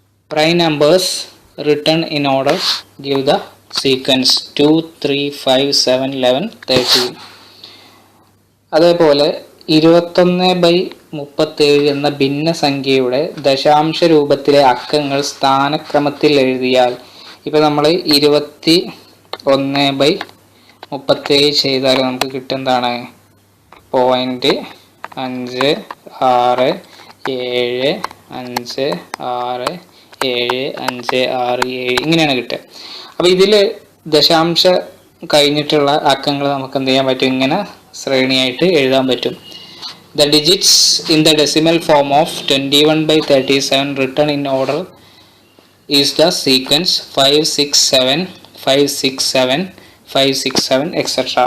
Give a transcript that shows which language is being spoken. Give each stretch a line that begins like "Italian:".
English: Prime numbers written in order give the sequence 2, 3, 5, 7, 11, 13.
Malayalam: അതേപോലെ 21/37 എന്ന ഭിന്നസംഖ്യയുടെ ദശാംശ രൂപത്തിലെ അക്കങ്ങൾ സ്ഥാനക്രമത്തിൽ എഴുതിയാൽ, ഇപ്പൊ നമ്മൾ 21/37 ചെയ്താൽ നമുക്ക് കിട്ടുന്നതാണ് 0.567567567 ഇങ്ങനെയാണ് കിട്ടുക. അപ്പൊ ഇതിൽ ദശാംശ കഴിഞ്ഞിട്ടുള്ള അക്കങ്ങൾ നമുക്ക് എന്ത് ചെയ്യാൻ പറ്റും? ഇങ്ങനെ ശ്രേണിയായിട്ട് എഴുതാൻ പറ്റും.
English: The digits in the decimal form of 21/37 written in order is the sequence 567, 567, 567, etc.